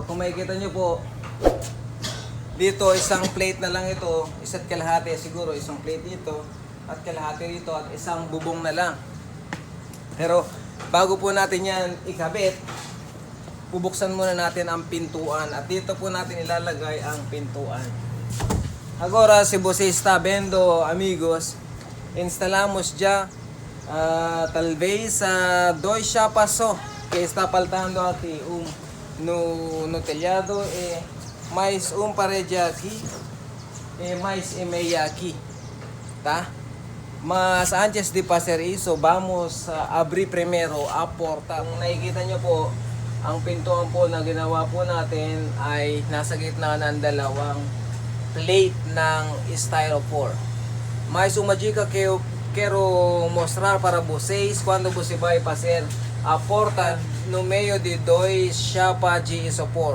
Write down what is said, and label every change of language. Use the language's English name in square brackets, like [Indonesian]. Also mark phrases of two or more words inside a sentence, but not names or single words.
[Filipino] Kung makikita nyo po, dito isang plate na lang ito, isa't kalahati siguro, isang plate dito at kalahati dito at isang bubong na lang. Pero bago po natin yan ikabit, bubuksan muna natin ang pintuan at dito po natin ilalagay ang pintuan. [Portuguese] Agora, se você está vendo, amigos, instalamos já talvez dois chapas só que está faltando aqui, no telhado e mais parede aqui e mais meia aqui, tá? Mas antes de fazer isso, vamos abrir primeiro a porta. [Filipino] Kung nakikita nyo po, ang pintuan po na ginawa po natin ay nasa gitna ng dalawang plate ng styrofoam. [Portuguese] Mas uma dica que eu quero mostrar para vocês quando você vai fazer a porta no meio de dois chapas de isopor.